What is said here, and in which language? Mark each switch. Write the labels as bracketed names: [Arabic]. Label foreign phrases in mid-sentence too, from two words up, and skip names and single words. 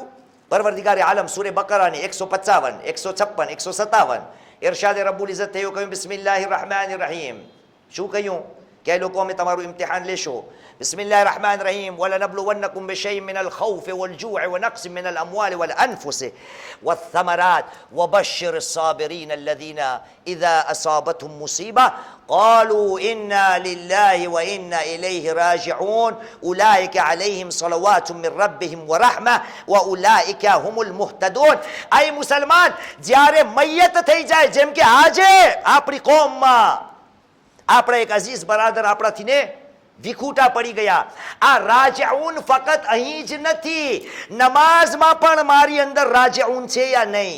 [Gujarati] પરવરદિગારે આલમ સૂરે બકરાની 155, 156, 157 ઇરશાદે રબ્બુલ ઇઝ્ઝત થયું, કહ્યું [Arabic] بسم الله الرحمن الرحيم. [Gujarati] શું કહ્યું? કે લોકો અમે તમારું ઇમ્તિહાન લેશો. [Arabic] بسم الله الرحمن الرحيم. ولنبلونكم بشيء من الخوف والجوع ونقص من الأموال والأنفس والثمرات وبشر الصابرين الذين إذا أصابتهم مصيبة قالوا إنا لله وإنا إليه راجعون أولئك عليهم صلوات من ربهم ورحمة وأولئك هم المهتدون. [Gujarati] એ મુસલમાન જ્યારે મૈયત થઈ જાય, જેમ કે આજે આપણી કોમમાં આપણા એક અઝીઝ બરાદર આપણાથી ને વિખૂટા પડી ગયા. આ રાજીઉન ફક્ત અહીં જ નથી, નમાઝમાં પણ મારી અંદર રાજીઉન છે યા નહીં.